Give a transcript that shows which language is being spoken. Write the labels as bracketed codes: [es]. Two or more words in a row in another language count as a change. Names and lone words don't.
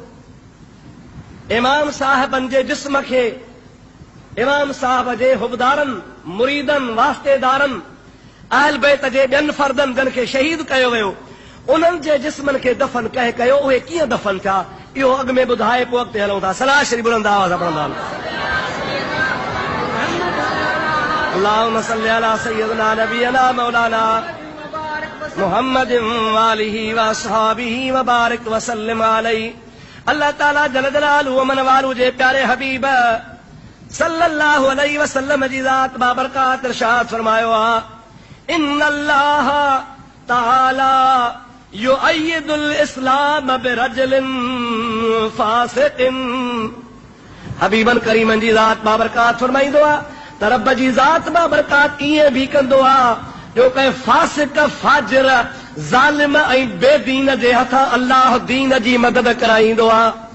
[sd] इमाम साहिबनि जे जिस्म खे इमाम साहिब जे हुबदारनि, मुरीदनि, वास्तेदारनि, अहल बैत जे ॿियनि फर्दनि जिन खे शहीद कयो वियो, उन्हनि जे जिस्मनि खे दफ़न कंहिं कयो, उहे कीअं दफ़न थिया, इहो अॻु में ॿुधाए पोइ अॻिते हलूं था। सलाह शरीफ़ बुलंद आवाज़ पढ़ंदा। [ar] اللهم صل على سيدنا نبينا مولانا محمد وآله وأصحابه وبارك وسلم عليه. [sd] अल्लाह ताला [ar] جل جلاله [sd] व मन वालू जे प्यारे हबीब [ar] صلى الله عليه وسلم [sd] जी ज़ात बाबरकात इरशाद फरमायो आ, [ar] إن الله تعالى يؤيد الإسلام برجل فاسق. [sd] हबीबन करीमन जी ज़ात बाबरकात फरमाईंदो आ त रब जी ज़ात बाबरकात ईअं भी कंदो आ जो कंहिं फासिक, फाजिर, ज़ालिम ऐं बेदीन जे हथ अल्लाह दीन जी मदद कराईंदो आ।